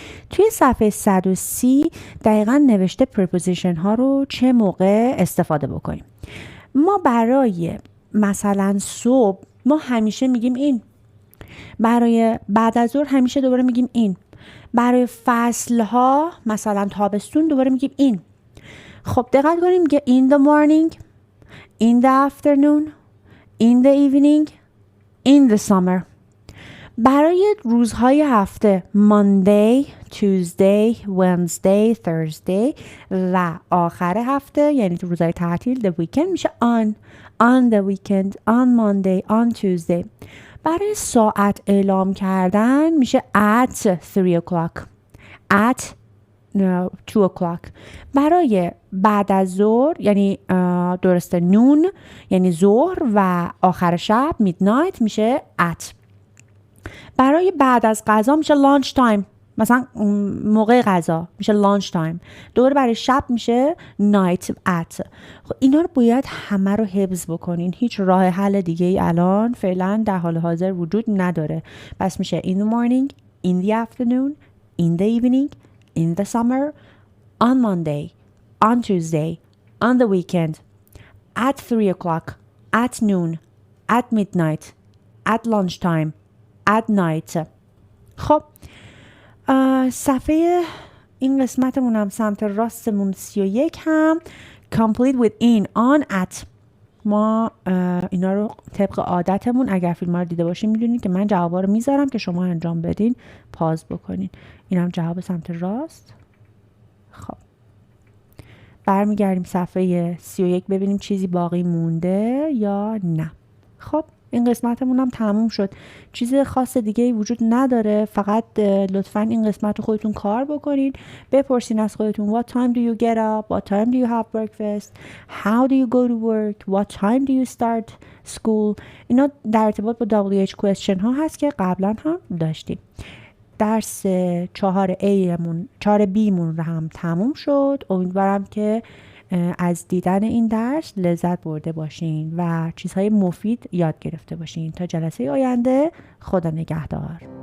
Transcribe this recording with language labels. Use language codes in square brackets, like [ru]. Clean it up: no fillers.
[fa] توی صفحه 130 دقیقا نوشته preposition ها رو چه موقع استفاده بکنیم. ما برای مثلا صبح ما همیشه میگیم این، برای بعد از ظهر همیشه دوباره میگیم این، برای فصل ها مثلا تابستون دوباره میگیم این. خب دقت کنیم میگه [en] in the morning, in the afternoon, in the evening, in the summer. [fa] برای روزهای هفته [en] Monday, Tuesday, Wednesday, Thursday [fa] و آخر هفته یعنی روزهای تعطیل [en] the weekend میشه on the weekend, on Monday, on Tuesday. [fa] برای ساعت اعلام کردن میشه [en] at 3 o'clock, at 2 o'clock. [fa] برای بعد از ظهر یعنی درسته نون یعنی ظهر و آخر شب midnight میشه at. برای بعد از غذا میشه lunch time، مثلا موقع غذا میشه lunch time. دوباره برای شب میشه night at. خب اینا رو باید همه رو حفظ بکنین. هیچ راه حل دیگه ای الان فعلا در حال حاضر وجود نداره. پس میشه [en] in the morning, in the afternoon, in the evening, in the summer, on Monday, on Tuesday, on the weekend, at 3 o'clock, at noon, at midnight, at lunchtime, at night. [fa] خب صفحه این قسمتمون هم سمت راستمون 31 هم [en] complete with in, on, at. [fa] ما اینا رو طبق عادتمون اگر فیلم ها رو دیده باشین میدونید که من جوابا رو میذارم که شما انجام بدین، پاز بکنین. این هم جواب سمت راست. خب برمیگردیم صفحه 31 ببینیم چیزی باقی مونده یا نه. خب این قسمتمون هم تموم شد. چیز خاص دیگه ای وجود نداره، فقط لطفاً این قسمت رو خودتون کار بکنین، بپرسین از خودتون [en] what time do you get up, what time do you have breakfast, how do you go to work, what time do you start school. [fa] اینا در ارتباط با WH question ها هست که قبلا هم داشتیم. درس 4B مون رو هم تموم شد. امیدوارم که از دیدن این درس لذت برده باشین و چیزهای مفید یاد گرفته باشین. تا جلسه آینده، خدا نگهدار.